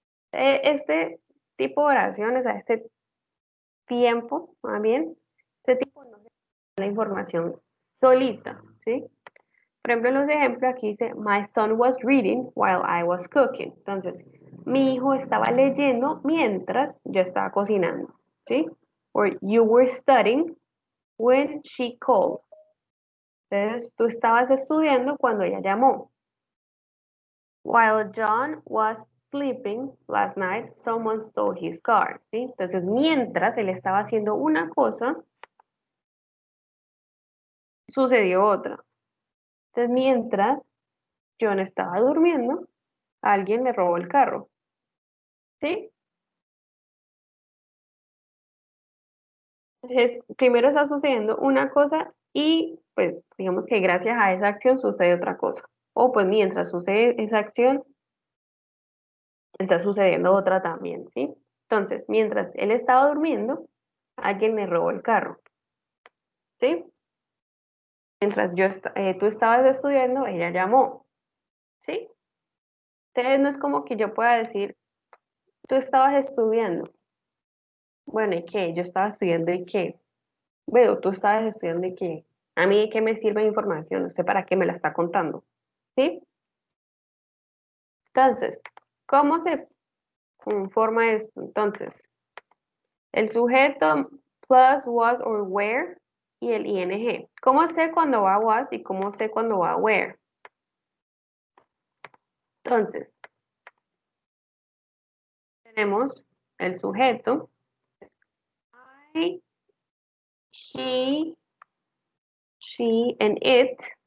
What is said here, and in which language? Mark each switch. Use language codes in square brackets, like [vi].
[es] Este tipo de oraciones, a este tiempo, más bien, este tipo no se da la información solita, ¿sí? Por ejemplo, en los ejemplos aquí dice, [en] My son was reading while I was cooking. [es] Entonces, mi hijo estaba leyendo mientras yo estaba cocinando, ¿sí? [en] Or you were studying when she called. [es] Entonces, tú estabas estudiando cuando ella llamó. [en] While John was sleeping last night, someone stole his car. [es] ¿Sí? Entonces, mientras él estaba haciendo una cosa, sucedió otra. Entonces, mientras John estaba durmiendo, alguien le robó el carro. ¿Sí? Entonces, primero está sucediendo una cosa y pues digamos que gracias a esa acción sucede otra cosa. O pues mientras sucede esa acción, está sucediendo otra también, ¿sí? Entonces, mientras él estaba durmiendo, alguien le robó el carro, ¿sí? Mientras tú estabas estudiando, ella llamó, ¿sí? Entonces no es como que yo pueda decir, tú estabas estudiando. Bueno, ¿y qué? Yo estaba estudiando ¿y qué? Bueno, tú estabas estudiando ¿y qué? A mí, ¿de qué me sirve la información? ¿Usted para qué me la está contando? ¿Sí? Entonces, ¿cómo se forma esto? Entonces, el sujeto plus [en] was or were [es] y el ing. ¿Cómo sé cuando va was y cómo sé cuando va were? Entonces, tenemos el sujeto, [en] I, he, she, and it.